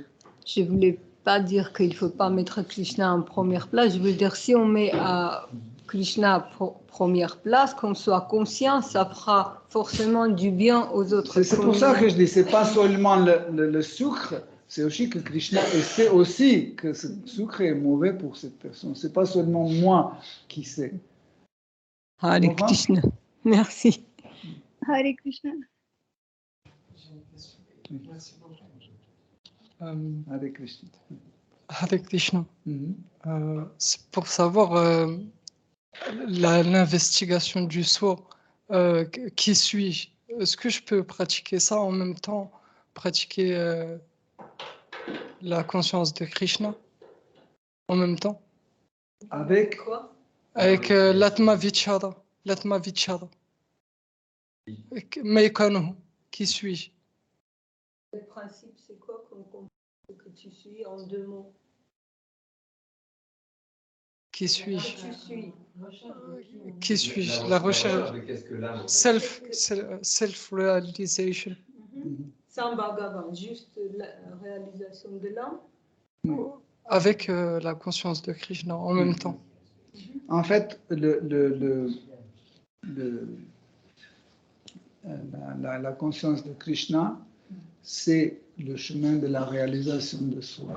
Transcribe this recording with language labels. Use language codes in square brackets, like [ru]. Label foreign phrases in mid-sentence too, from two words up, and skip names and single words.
[fr] Je ne voulais pas dire qu'il ne faut pas mettre Krishna en première place, je veux dire, si on met Krishna première place, qu'on soit conscient, ça fera forcément du bien aux autres. C'est pour ça que je dis, c'est pas seulement le sucre, c'est aussi que Krishna sait aussi que ce sucre est mauvais pour cette personne. C'est pas seulement moi qui sais. [sa] Hare Krishna. [fr] Merci. [sa] Hare Krishna. Hare Krishna. Hare Krishna. [fr] C'est pour savoir l'investigation du soi. Qui suis-je? Est-ce que je peux pratiquer ça en même temps, pratiquer la conscience de Krishna en même temps? Avec quoi? Avec l' [sa] Atma Vichara. [fr] L' [sa] Atma Vichara. [fr] Meikano, qui suis-je? Le principe, c'est quoi que tu suis en deux mots? Qui suis-je? Qui suis-je? La recherche. Self-realization. Sans Bhagavan, juste la réalisation de l'âme. Avec la conscience de Krishna en même temps. En fait, la conscience de Krishna, c'est le chemin de la réalisation de soi.